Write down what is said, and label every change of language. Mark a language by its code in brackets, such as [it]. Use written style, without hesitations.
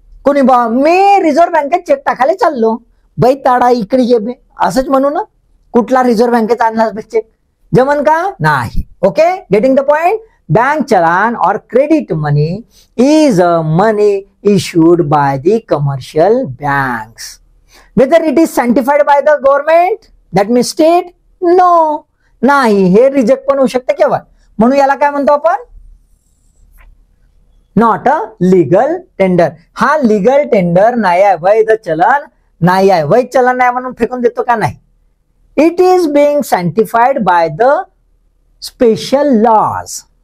[mr] कोणी मी रिझर्व्ह बँकेत चेक टाकायला चाललो, बाई ताडा इकडे ये बे, असंच म्हणू ना. कुठला रिझर्व्ह बँकेत आणला चेक? जमन का? नाही. [en] Okay, getting the point. Bank challan और credit money is a money issued by the commercial banks. Whether it is sanctified by the government, that means state? [mr] No. नाही. हे रिजेक्ट पण होऊ शकते केव्हा. म्हणून याला काय म्हणतो आपण? Not a legal tender. हा लीगल टेंडर नाही आहे, वैध चलन नाही आहे. वैध चलन नाही म्हणून फेकून देतो का? नाही. [en] It is being sanctified by the special laws.